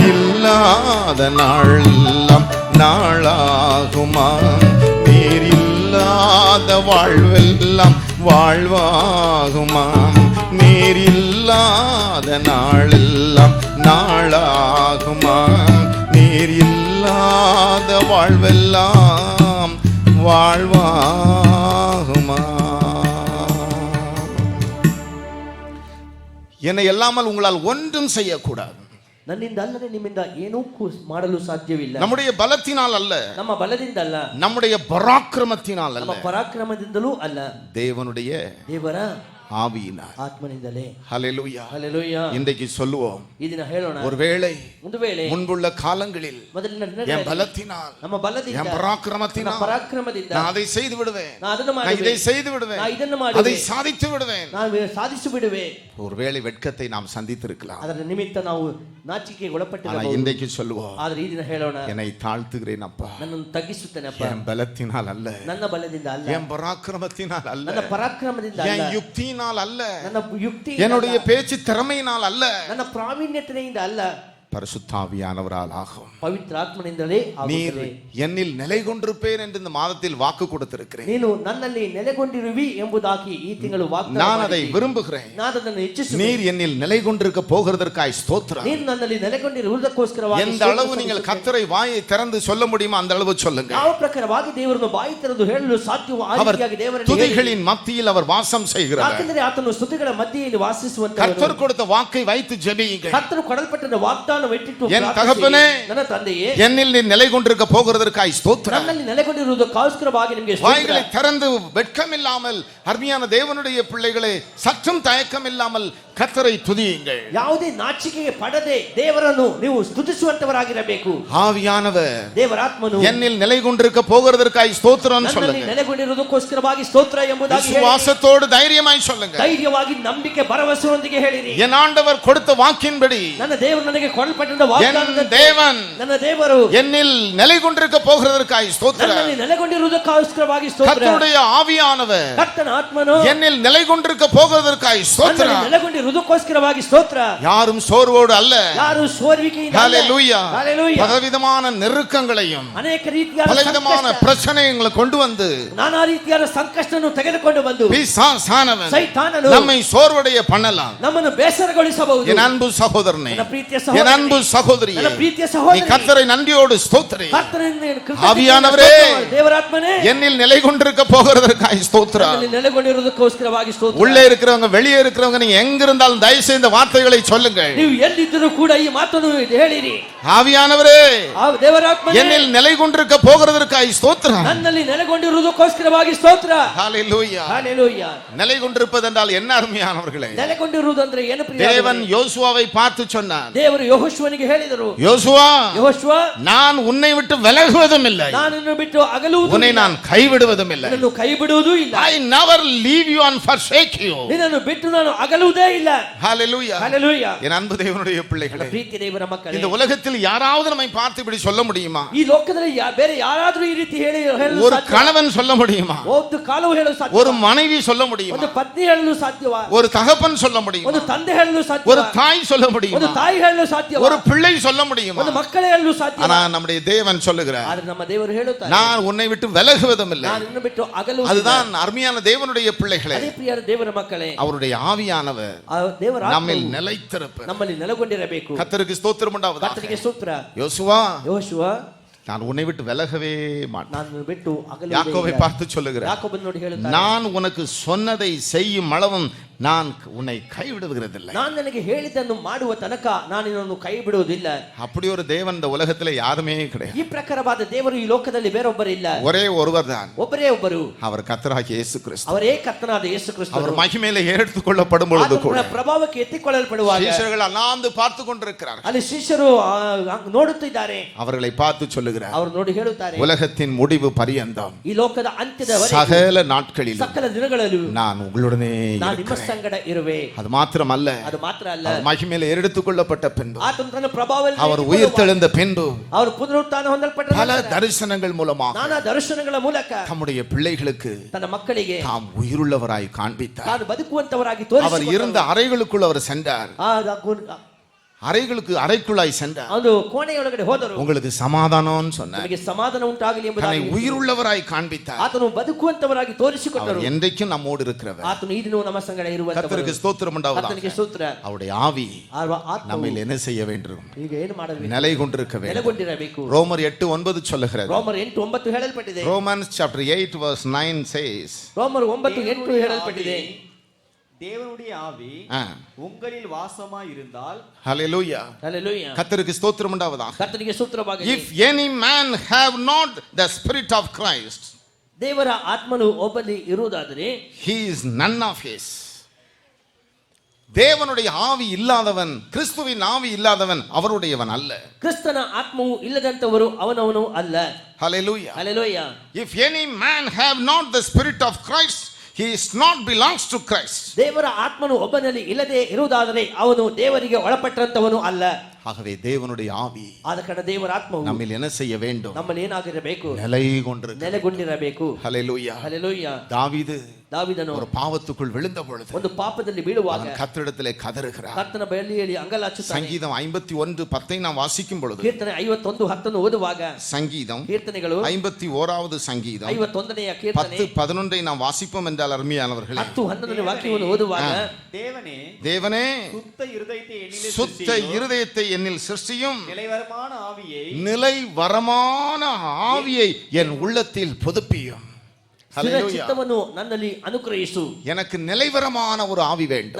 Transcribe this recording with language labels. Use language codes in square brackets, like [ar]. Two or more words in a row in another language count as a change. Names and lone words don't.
[ta] இல்லாத நாளெல்லாம் நாளாகுமா, நீர் இல்லாத வாழ்வெல்லாம் வாழ்வாகுமா, நீர் இல்லாத நாளெல்லாம் நாளாகுமா, நீர் இல்லாத வாழ்வெல்லாம் வாழ்வாகுமா. என்னை எல்லாமல் உங்களால் ஒன்றும் செய்யக்கூடாது. [kn] ನನ್ನಿಂದ ಅಲ್ಲದೆ ನಿಮ್ಮಿಂದ ಏನೂ ಮಾಡಲು ಸಾಧ್ಯವಿಲ್ಲ. [ta] நம்முடைய பலத்தினால் அல்ல, [kn] ನಮ್ಮ ಬಲದಿಂದ ಅಲ್ಲ, [ta] நம்முடைய பராக்கிரமத்தினால் அல்ல, [kn] ನಮ್ಮ ಪರಾಕ್ರಮದಿಂದಲೂ ಅಲ್ಲ, [ta] தேவனுடைய [kn] ದೇವರ [ta] ஆவியினார். [kn] ಆತ್ಮನಿಂದಲೇ. [ta] ஹல்லேலூயா. [kn] ಹಲ್ಲೆಲೂಯಾ. [ta] இன்றைக்கு சொல்லுவோம், [kn] ಈ ದಿನ ಹೇಳೋಣ, [ta] ஒருவேளை [kn] ಒಂದು ವೇಳೆ [ta] முன்புள்ள காலங்களில் [kn] ಮೊದಲಿನ [ta] என் [kn] ದಿನಗಳಲ್ಲಿ [ta] பலத்தினால் [kn] ನಮ್ಮ ಬಲದಿಂದ [ta] என் பராக்கிரமத்தினால் [kn] ನಮ್ಮ ಪರಾಕ್ರಮದಿಂದ [ta] நான் அதை செய்து விடுவேன், [kn] நான் ಅದನ್ನು [ta] நான் [kn] ಮಾಡುವೆ, [ta] இதை செய்து விடுவேன், [kn] நான் ಇದನ್ನು [ta] அதை [kn] ಮಾಡುವೆ, [ta] சாதித்து விடுவேன். [kn] ನಾನು ಸಾಧಿಸಿ ಬಿಡುವೆ. [ta] ஒருவேளை வெட்கத்தை நாம் சந்தித்திருக்கலாம். [kn] ಅದರ ನಿಮಿತ್ತ ನಾವು ನಾಚಿಕೆಗೆ [ta] ஆனா [kn] ಒಳಪಟ್ಟಿರಬಹುದು. [ta] இன்றைக்கு சொல்லுவோம், [kn] ಆದರೆ ಈ ದಿನ ಹೇಳೋಣ, [ta] என்னை தாழ்த்துகிறேன் அப்பா, [kn] ನನ್ನನ್ನು ತಗ್ಗಿಸುತ್ತೇನಪ್ಪ, [ta] என் பலத்தினால் அல்ல, [kn] ನನ್ನ ಬಲದಿಂದ ಅಲ್ಲ, [ta] என் பராக்கிரமத்தினால் அல்ல, [kn] ನನ್ನ ಪರಾಕ್ರಮದಿಂದ [ta] என் [kn] ಅಲ್ಲ, [ta] யுக்தியினால் அல்ல, [kn] ನನ್ನ ಯುಕ್ತಿ [ta] என்னுடைய பேச்சு திறமையினால் அல்ல, [kn] ನನ್ನ ಪ್ರಾವೀಣ್ಯತೆಯಿಂದ ಅಲ್ಲ, [ta] பரிசுத்தாவியானவரால் ஆகும். [kn] ಪವಿತ್ರ ಆತ್ಮನಿಂದಲೇ [ta] நீர் [kn] ಆಗುತ್ತದೆ. [ta] என்னில் நிலை கொண்டிருப்பேன் என்று இந்த மாதத்தில் வாக்கு கொடுத்திருக்கிறேன். [kn] ನೀನು ನನ್ನಲ್ಲಿ ನೆಲೆಗೊಂಡಿರುವಿ ಎಂಬುದಾಗಿ ಈ ತಿಂಗಳು ವಾಗ್ದಾನ [ta] நான் அதை [kn] ಮಾಡಿದ್ದೀ. [ta] விரும்புகிறேன். [kn] ನಾನು ಅದನ್ನು ಇಚ್ಛಿಸುತ್ತೇನೆ. [ta] நீர் என்னில் நிலை கொண்டிருக்க போகிறதற்காய் ஸ்தோத்திரம். [kn] ನೀನು ನನ್ನಲ್ಲಿ ನೆಲೆಗೊಂಡಿರುವುದಕ್ಕೋಸ್ಕರವಾಗಿ [ta] எந்த அளவு நீங்கள் கர்த்தரை வாயை திறந்து சொல்ல முடியுமோ அந்த அளவு சொல்லுங்க. [kn] ಯಾವ ಪ್ರಕಾರವಾಗಿ ದೇವರನ್ನು ಬಾಯಿ ತೆರೆದು ಹೇಳಲು ಸಾಧ್ಯವೋ ಆ [ta] அவர் [kn] ರೀತಿಯಾಗಿ ದೇವರನ್ನು [ta] துதிகளின் மத்தியில் அவர் வாசம் செய்கிறார். [kn] ಯಾಕಂದರೆ ಆತನು ಸ್ತುತಿಗಳ ಮಧ್ಯೆಯಲ್ಲಿ ವಾಸಿಸುವಂತವನು. [ta] கர்த்தர் கொடுத்த வாக்கை வைத்து ஜெபியுங்கள். [kn] ಕರ್ತನು ಕೊಡಲ್ಪಟ್ಟ ವಾಗ್ದಾನವನ್ನು ಇಟ್ಟಿಟ್ಟು [ta] என் [kn] ಪ್ರಾರ್ಥಿಸಿ, [ta] தகப்பனே, [kn] ನನ್ನ ತಂದೆಯೇ, [ta] என்னில் நீர் நிலை கொண்டிருக்க போகிறதற்காய் ஸ்தோத்திரம். [kn] ನನ್ನಲ್ಲಿ ನೆಲೆಗೊಂಡಿರುವುದಕ್ಕೋಸ್ಕರವಾಗಿ ನಿಮಗೆ [ta] வாய்களை திறந்து வெட்கம் இல்லாமல் அருமையான தேவனுடைய பிள்ளைகளே சற்றும் தயக்கம் இல்லாமல் கர்த்தரை துதியுங்கள். [kn] ಯಾವುದೇ ನಾಚಿಕೆಗೆ ಪಡದೆ ದೇವರನ್ನು ನೀವು ಸ್ತುತಿಸುವಂತವರಾಗಿರಬೇಕು. [ta] ஆவியானவர் [kn] ದೇವರಾತ್ಮನು [ta] என்னில் நிலை கொண்டிருக்க போகிறதற்காய் ஸ்தோத்திரம் [kn] ನನ್ನಲ್ಲಿ [ta] சொல்லுங்க. [kn] ನೆಲೆಗೊಂಡಿರುವುದಕ್ಕೋಸ್ಕರವಾಗಿ ಸ್ತೋತ್ರ ಎಂಬುದಾಗಿ ಹೇಳಿ, [ta] விசுவாசத்தோடு தைரியமாய் சொல்லுங்க. [kn] ಧೈರ್ಯವಾಗಿ ನಂಬಿಕೆ ಭರವಸೆಯೊಂದಿಗೆ ಹೇಳಿರಿ. [ta] என் ஆண்டவர் கொடுத்த வாக்கின்படி [kn] ನನ್ನ ದೇವರು ನನಗೆ ಕೊಡಲ್ಪಟ್ಟ [ta] என் [kn] ವಾಗ್ದಾನದಂತೆ [ta] தேவன் [kn] ನನ್ನ ದೇವರು [ta] என்னில் நிலை கொண்டிருக்க போகிறதற்காய் ஸ்தோத்திரம். [kn] ನನ್ನಲ್ಲಿ ನೆಲೆಗೊಂಡಿರುವುದಕ್ಕೋಸ್ಕರವಾಗಿ ಸ್ತೋತ್ರ. [ta] கர்த்தருடைய ஆவியானவர் [kn] ಕರ್ತನ ಆತ್ಮನು [ta] என்னில் நிலை கொண்டிருக்க போகிறதற்காய் [kn] ನನ್ನಲ್ಲಿ [ta] ஸ்தோத்திரம். [kn] ನೆಲೆಗೊಂಡಿರುವುದಕ್ಕೋಸ್ಕರವಾಗಿ ಸ್ತೋತ್ರ. [ta] யாரும் சோர்வோடு அல்ல. [kn] ಯಾರು ಸೋರ್ವಿಕೆಯಿಂದ ಅಲ್ಲ. [ta] ஹல்லேலூயா. [kn] ಹಲ್ಲೆಲೂಯಾ. [ta] பலவிதமான நெருக்கங்களையும் [kn] ಅನೇಕ ರೀತಿಯಾದ [ta] பலவிதமான [kn] ಸಂಕಷ್ಟ, [ta] பிரச்சனைகளை கொண்டு வந்து [kn] ನಾನಾ ರೀತಿಯಾದ ಸಂಕಷ್ಟವನ್ನು ತೆಗೆದುಕೊಂಡು ಬಂದು [ta] பிசாசானவன் [kn] ಸೈತಾನನು [ta] நம்மை சோர்வடைய பண்ணலாம். [kn] ನಮ್ಮನ್ನು ಬೇಸರಗೊಳಿಸಬಹುದು. [ta] என் அன்பு சகோதரனே, [kn] ನನ್ನ ಪ್ರೀತಿಯ [ta] என் [kn] ಸಹೋದರನೇ, [ta] அன்பு சகோதரியே, [kn] ನನ್ನ ಪ್ರೀತಿಯ [ta] நீ [kn] ಸಹೋದರಿ, [ta] கர்த்தரை நன்றியோடு ஸ்தோத்திரி. [kn] ಕರ್ತನಿಗೆ ಕೃತಜ್ಞತೆ [ta] ஆவியானவரೇ, [kn] ಸ್ತೋತ್ರ. ದೇವರಾತ್ಮನೇ, [ta] என்னில் நிலை கொண்டிருக்க போகிறதற்காய் ஸ்தோத்திரம். [kn] ನನ್ನಲ್ಲಿ ನೆಲೆಗೊಂಡಿರುವುದಕ್ಕೋಸ್ಕರವಾಗಿ ಸ್ತೋತ್ರ. [ta] உள்ளே இருக்கிறவங்க வெளியே இருக்கிறவங்க நீங்க எங்க இருந்தாலும் தயவு செய்து இந்த வார்த்தைகளை சொல்லுங்கள். [kn] ನೀವು ಎಲ್ಲಿದ್ದರೂ ಕೂಡ ಈ ಮಾತನ್ನು ಹೇಳಿರಿ. [ta] ஆவியானவரே, [kn] ಆ ದೇವರಾತ್ಮನೇ, [ta] என்னில் நிலை கொண்டிருக்க போகிறதற்காய் ஸ்தோத்திரம். [kn] ನನ್ನಲ್ಲಿ ನೆಲೆಗೊಂಡಿರುವುದಕ್ಕೋಸ್ಕರವಾಗಿ ಸ್ತೋತ್ರ. [ta] ஹல்லேலூயா. [kn] ಹಲ್ಲೆಲೂಯಾ. [ta] நிலை கொண்டிருப்பது என்றால் என்ன அருமையானவர்களே, [kn] ನೆಲೆಗೊಂಡಿರುವುದಂದ್ರೆ ಏನು ಪ್ರಿಯ? [ta] தேவன் யோசுவாவை பார்த்து சொன்னார், [kn] ದೇವರು ಯೆಹೋಶುವನಿಗೆ ಹೇಳಿದರು, [ta] யோசுவா, [kn] ಯೆಹೋಶುವ, [ta] நான் உன்னை விட்டு விலகுவதும் இல்லை, [kn] ನಾನು ನಿನ್ನನ್ನು ಬಿಟ್ಟು ಅಗಲುವುದೂ [ta] உன்னை [kn] ಇಲ್ಲ, [ta] நான் கைவிடுவதும் இல்லை. [kn] ನಿನ್ನನ್ನು ಕೈ ಬಿಡುವುದೂ ಇಲ್ಲ, [en] I never leave you and forsake you. [kn] ನಿನ್ನನ್ನು ಬಿಟ್ಟು ನಾನು ಅಗಲುವುದೇ ಇಲ್ಲ. [ta] ஹல்லேலூயா. [kn] ಹಲ್ಲೆಲೂಯಾ. [ta] என் அன்பு தேவனுடைய பிள்ளைகளே, [kn] ಪ್ರೀತಿ ದೇವರ ಮಕ್ಕಳೇ, [ta] இந்த உலகத்தில் யாராவது நம்மை பார்த்து இப்படி சொல்ல முடியுமா? [kn] ಈ ಲೋಕದಲ್ಲಿ ಬೇರೆ ಯಾರಾದರೂ ಈ ರೀತಿ ಹೇಳಲು [ta] ஒரு [kn] ಸಾಧ್ಯ? [ta] கணவன் சொல்ல முடியுமா? [kn] ಒಂದು ಕಾಲವು ಹೇಳಲು ಸಾಧ್ಯ? [ta] ஒரு மனைவி சொல்ல முடியுமா? [kn] ಒಂದು ಪತ್ನಿ ಹೇಳಲು ಸಾಧ್ಯವಾ? [ta] ஒரு தகப்பன் சொல்ல முடியுமா? [kn] ಒಂದು ತಂದೆ ಹೇಳಲು [ta] ஒரு [kn] ಸಾಧ್ಯವಾ? [ta] தாய் சொல்ல [kn] ಒಂದು [ta] முடியுமா? [kn] ತಾಯಿ ಹೇಳಲು ಸಾಧ್ಯವಾ? [ta] ஒரு பிள்ளை சொல்ல முடியுமா? [kn] ಒಂದು ಮಕ್ಕಳು ಹೇಳಲು ಸಾಧ್ಯವಾ? [ta] ஆனா நம்முடைய தேவன் சொல்லுகிறார், [kn] ಆದರೆ ನಮ್ಮ ದೇವರು ಹೇಳುತ್ತಾರೆ, [ta] நான் உன்னை விட்டு விலகுவதும் இல்லை. [kn] ನಾನು ನಿನ್ನನ್ನು ಬಿಟ್ಟು ಅಗಲುವುದಿಲ್ಲ. [ta] அதுதான் அருமையான தேவனுடைய பிள்ளைகளே, [kn] ಅದೇ ಪ್ರಿಯರ ದೇವರ ಮಕ್ಕಳೇ, [ta] அவருடைய ஆவியானவர் [kn] ಆ ದೇವರ [ta] நம்மில் [kn] ಆತ್ಮವು [ta] நிலைத்திருப்பார். [kn] ನಮ್ಮಲ್ಲಿ ನೆಲೆಗೊಂಡಿರಬೇಕು. [ta] கர்த்தருக்கு ஸ்தோத்திரம் உண்டாவதாக. [kn] ಕರ್ತನಿಗೆ ಸ್ತೋತ್ರ. [ta] யோசுவா, [kn] ಯೆಹೋಶುವ, [ta] நான் உன்னை விட்டு விலகவே மாட்டேன். [kn] ನಾನು ಬಿಟ್ಟು [ta] யாக்கோபை [kn] ಅಗಲುವುದೇ [ta] பார்த்து சொல்லுகிறார், [kn] ಯಾಕೋಬನ್ನು ನೋಡಿ ಹೇಳುತ್ತಾರೆ, [ta] நான் உனக்கு சொன்னதை செய்யும் அளவும் நான் உன்னை கைவிடுகிறதில்லை. [kn] ನಾನು ನನಗೆ ಹೇಳಿದ್ದನ್ನು ಮಾಡುವ ತನಕ ನಾನು ನಿನ್ನನ್ನು ಕೈ ಬಿಡುವುದಿಲ್ಲ. [ta] அப்படி ஒரு தேவன் இந்த உலகத்துல யாருமே கிடையாது. [kn] ಈ ಪ್ರಕಾರವಾದ ದೇವರು ಈ ಲೋಕದಲ್ಲಿ ಬೇರೊಬ್ಬರಿಲ್ಲ. [ta] ஒரே ஒருவர் தான், [kn] ಒಬ್ಬರೇ ಒಬ್ಬರು, [ta] அவர் ಕರ್ತರಾகிய இயேசು கிறிஸ்து. [kn] ಅವರೇ ಕರ್ತನಾದ ಯೇಸು ಕ್ರಿಸ್ತನು. [ta] அவர் மகிமையிலே எடுத்துக்கொள்ளப்படும் பொழுது கூட [kn] ಆತನ ಪ್ರಭಾವಕ್ಕೆ ಎತ್ತಿಕೊಳ್ಳಲ್ಪಡುವಾಗ [ta] சீஷர்கள் அண்ணாந்து பார்த்து கொண்டிருக்கிறார்கள். [kn] ಅಲ್ಲಿ ಶಿಷ್ಯರು ನೋಡುತ್ತಿದ್ದಾರೆ. [ta] அவர்களை பார்த்து சொல்லுகிறார், [kn] ಅವರು ನೋಡಿ ಹೇಳುತ್ತಾರೆ, [ta] உலகத்தின் முடிவு பரியந்தம் [kn] ಈ ಲೋಕದ ಅಂತ್ಯದವರೆಗೆ [ta] சகல நாட்களிலும் [kn] ಸಕಲ ದಿನಗಳಲ್ಲೂ [ta] நான் உங்களுடனே [kn] ನಾನು ನಿಮ್ಮ [ta] இருக்கிறேன். [kn] ಸಂಗಡ ಇರುವೆ. [ta] அது மாத்திரமல்ல, [kn] ಅದು ಮಾತ್ರ ಅಲ್ಲ, [ta] அவர் மகிமையிலே எடுத்துக்கொள்ளப்பட்ட பின்பு, [kn] ಆತನು ತನ್ನ ಪ್ರಭಾವದಲ್ಲಿ [ta] அவர் உயிர்த்தெழுந்த பின்பு [kn] ಅವರು ಪುನರುತ್ಥಾನ ಹೊಂದಲ್ಪಟ್ಟ [ta] பல [kn] ನಂತರ [ta] தரிசனங்கள் மூலமாக [kn] ನಾನಾ ದರ್ಶನಗಳ ಮೂಲಕ [ta] தம்முடைய பிள்ளைகளுக்கு [kn] ತನ್ನ ಮಕ್ಕಳಿಗೆ [ta] தாம் உயிருள்ளவராய் காண்பித்தார். [kn] ತಾನು ಬದುಕುವಂತವರಾಗಿ [ta] அவர் இருந்த ಅறைகளுக்குள் அவர் சென்றார். அறைக்குள்ளாய் சென்றார். [kn] ಅದು ಕೋಣೆಯೊಳಗಡೆ ಹೋದರು. [ta] உங்களுக்கு சமாதானம் சொன்னார். [kn] ನಿಮಗೆ ಸಮಾಧಾನ ಉಂಟಾಗಲಿ [ta] தன்னை [kn] ಎಂಬುದಾಗಿ [ta] உயிருள்ளவராய் காண்பித்தார். [kn] ಆತನು ಬದುಕುವಂತವರಾಗಿ ತೋರಿಸಿಕೊಟ್ಟರು. [ta] அவர் என்றைக்கும் நம்மோடு இருக்கிறவர். [kn] ಆತನು ಈ ದಿನವೂ ನಮ್ಮ ಸಂಗಡ ಇರುವಂತವರು. [ta] கர்த்தருக்கு ஸ்தோத்திரம் உண்டாவதாக. [kn] ಕರ್ತನಿಗೆ ಸ್ತೋತ್ರ. [ta] அவருடைய ஆவி நம்மில் என்ன செய்ய வேண்டும்? [kn] ಈಗ ಏನು ಮಾಡಬೇಕು? [ta] நிலை கொண்டிருக்க வேண்டும். [kn] ನೆಲೆಗೊಂಡಿರಬೇಕು. [ta] ரோமர் 8:9 சொல்லுகிறது. [kn] ರೋಮರ್ 8:9 ಹೇಳಲ್ಪಟ್ಟಿದೆ. [en] Romans chapter 8 verse 9 says, [kn] ರೋಮರ್ 9:8 ಹೇಳಲ್ಪಟ್ಟಿದೆ, [ta] தேவனுடைய ஆவி உங்களில் வாசமாய் இருந்தால், ஹalleluya, ஹalleluya, கர்த்தருக்கு ஸ்தோத்திரம் உண்டாவதாக. [kn] ಕರ್ತನಿಗೆ ಸ್ತೋತ್ರವಾಗಲಿ. [en] If any man have not the spirit of Christ, [kn] ದೇವರ ಆತ್ಮನು ಒಬ್ಬನಲ್ಲಿ ಇರುವುದಾದರೆ [en] he is none of his. [ta] தேவனுடைய ஆவி இல்லாதவன், கிறிஸ்துவின் ஆவி இல்லாதவன் அவருடையவன் அல்ல. [kn] ಕ್ರಿಸ್ತನ ಆತ್ಮವು ಇಲ್ಲದಂತವರು ಅವನವನು ಅಲ್ಲ. [en] Hallelujah. [kn] ಹಲ್ಲೆಲೂಯಾ. [en] If any man have not the spirit of Christ, he is not belongs to Christ. [kn] ದೇವರ ಆತ್ಮನು ಒಬ್ಬನಲ್ಲಿ ಇಲ್ಲದೆ ಇರುವುದಾದರೆ ಅವನು ದೇವರಿಗೆ ಒಳಪಟ್ಟಂತವನು ಅಲ್ಲ. [ta] ஆகவே தேவனுடைய ஆவி [kn] ಆದ ಕಾರಣ ದೇವರ ಆತ್ಮವು [ta] நம்மில் என்ன செய்ய வேண்டும்? [kn] ನಮ್ಮಲ್ಲಿ ಏನಾಗಿರಬೇಕು? [ta] நிலை கொண்டிருக்க. [kn] ನೆಲೆಗೊಂಡಿರಬೇಕು. [en] Hallelujah. [kn] ಹಲ್ಲೆಲೂಯಾ. [ta] தாவீதನು ஒரு பாவத்துக்குள் விழுந்த பொழுது [kn] ಒಂದು ಪಾಪದಲ್ಲಿ ಬೀಳುವಾಗ [ta] கர்த்தரிடத்திலே கதறுகிறார். [kn] ಕರ್ತನ ಬಳಿಯಲ್ಲಿ ಅಂಗಲಾಚುತ್ತಾನೆ. [ta] சங்கீதம் 51:10 நாம் வாசிக்கும் பொழுது, [kn] ಕೀರ್ತನೆ 51:10 ಓದುವಾಗ, [ta] சங்கீதம் [kn] ಕೀರ್ತನೆಗಳು [ta] 51வது சங்கீதம் [kn] 51ನೆಯ ಕೀರ್ತನೆ [ta] 10:11 நாம் வாசிப்போம் என்றால் அருமையானவர்களே, [kn] 10:11ನೇ ವಾಕ್ಯವನ್ನು ಓದುವಾಗ, [ta] தேவனே சுத்த இருதயத்தை என்னில் சிருஷ்டியும், நிலைவரமான ஆவியை என் உள்ளத்தில் புதுப்பியும். [kn] ಚಿತ್ತವನ್ನು ನನ್ನಲ್ಲಿ ಅನುಗ್ರಹಿಸು. [ta] எனக்கு நிலைவரமான ஒரு ஆவி வேண்டும்.